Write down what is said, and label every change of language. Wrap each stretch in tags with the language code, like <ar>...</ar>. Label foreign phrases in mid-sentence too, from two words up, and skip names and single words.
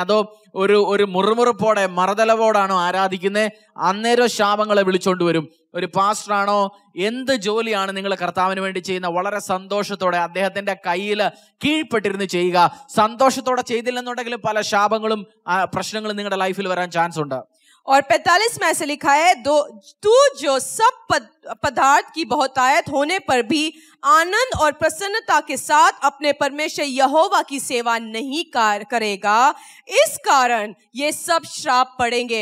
<ml>അതോ ഒരു മുറുമുറുപ്പോടെ മറുതലവോടാണോ ആരാധിക്കുന്നത്? അന്നേരം ശാപങ്ങളെ വിളിച്ചോണ്ട് വരും. ഒരു പാസ്റ്ററാണോ, എന്ത് ജോലിയാണ് നിങ്ങൾ കർത്താവിന് വേണ്ടി ചെയ്യുന്ന, വളരെ സന്തോഷത്തോടെ അദ്ദേഹത്തിന്റെ കയ്യിൽ കീഴ്പ്പെട്ടിരുന്ന് ചെയ്യുക. സന്തോഷത്തോടെ ചെയ്തില്ലെന്നുണ്ടെങ്കിൽ പല ശാപങ്ങളും പ്രശ്നങ്ങളും നിങ്ങളുടെ ലൈഫിൽ വരാൻ ചാൻസ് ഉണ്ട്.</ml> <hi>और 45 में ऐसे लिखा है, तू जो सब पदार्थ की बहुतायत होने पर भी आनंद और प्रसन्नता के साथ अपने परमेश्वर यहोवा की सेवा नहीं करेगा, इस कारण ये सब श्राप पड़ेंगे.</hi>